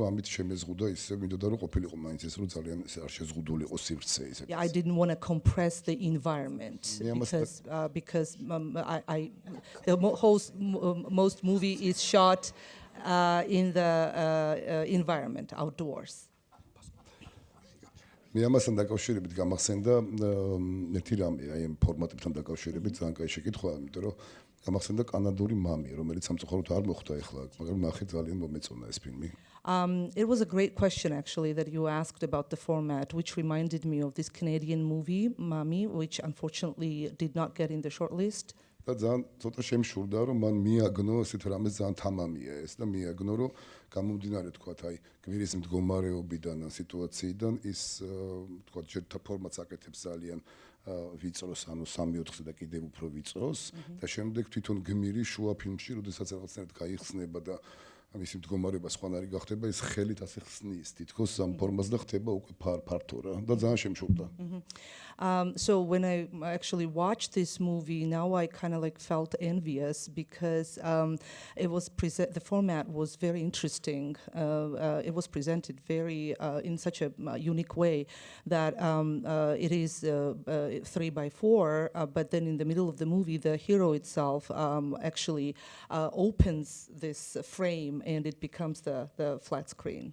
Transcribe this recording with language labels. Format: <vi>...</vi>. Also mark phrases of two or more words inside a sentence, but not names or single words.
<en>Yeah, I didn't want to compress the environment because most movie is shot in the environment, outdoors.</en> <ka>მე ამასთან დაკავშირებით გამახსენდა ერთი რამე, აი ამ ფორმატებთან დაკავშირებით ძალიან კაი შეკითხვა, იმიტომ რომ გამახსენდა კანადური მამი, რომელიც სამწუხაროდ არ მოხვდა ახლა, მაგრამ ნახე ძალიან მომეწონა ეს ფილმი.</ka> <en>It was a great question actually that you asked about the format, which reminded me of this Canadian movie, Mommy, which unfortunately did not get in the shortlist.</en> <ka>და ძალიან ცოტა შემშურდა რომ მან მიაგნო ესეთ რამეს ძალიან თამამია ეს და მიაგნო რომ გამომდინარე თქვათ აი გვირის მდგომარეობიდან ან სიტუაციიდან ის თქვათ ჯერთა ფორმატს აკეთებს ძალიან ვიწროს ანუ 3/4-ზე და კიდევ უფრო ვიწროს და შემდეგ თვითონ გმირი შუა ფილმში როდესაც რაღაცნაირად გაიხსნება და მისი მდგომარეობა სხვანაირი გახდება ის ხელით ასე ხსნის თითქოს ამ ფორმას და ხდება უკვე ფართო რა და ძალიან შემშურდა.</ka> <en>So when I actually watched this movie, now I kind of like felt envious because the format was very interesting. It was presented very in such a unique way that it is 3x4, but then in the middle of the movie, the hero itself actually opens this frame and it becomes the flat screen.</en>